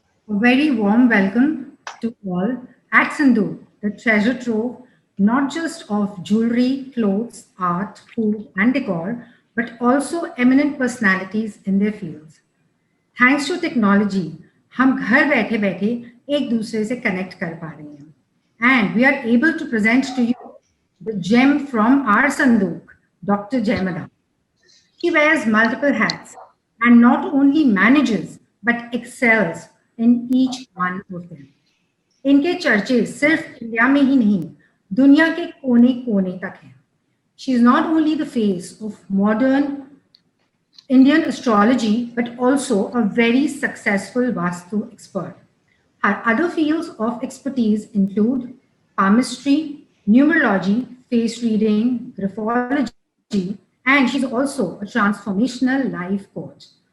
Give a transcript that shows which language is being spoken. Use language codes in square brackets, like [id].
[en] A very warm welcome to all at Sandook, the treasure trove not just of jewelry, clothes, art, food, and decor, but also eminent personalities in their fields. [hi] Thanks to technology, हम घर बैठे बैठे एक दूसरे से connect कर पा रहे हैं. [en] And we are able to present to you the gem from our Sandook, Dr. Madaan. She wears multiple hats and not only manages but excels in each one of them. [hi] इनके चर्चे सिर्फ India में ही नहीं, दुनिया के कोने कोने तक हैं. [en] She is not only the face of modern Indian astrology, but also a very successful Vastu expert. Her other fields of expertise include palmistry, numerology, face reading, graphology, and she's also a transformational life coach.